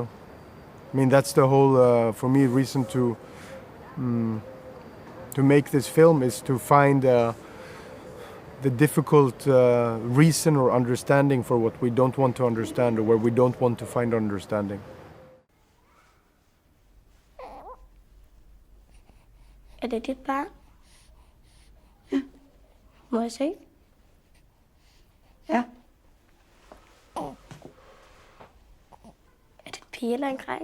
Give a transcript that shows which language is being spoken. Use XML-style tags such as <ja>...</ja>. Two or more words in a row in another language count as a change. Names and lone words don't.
<en>I mean, that's the whole, for me, reason to make this film, is to find the difficult reason or understanding for what we don't want to understand, or where we don't want to find understanding.</en> <da>Er det dit barn? Ja. Må jeg se? Ja. Er det en pige eller en dreng?</da>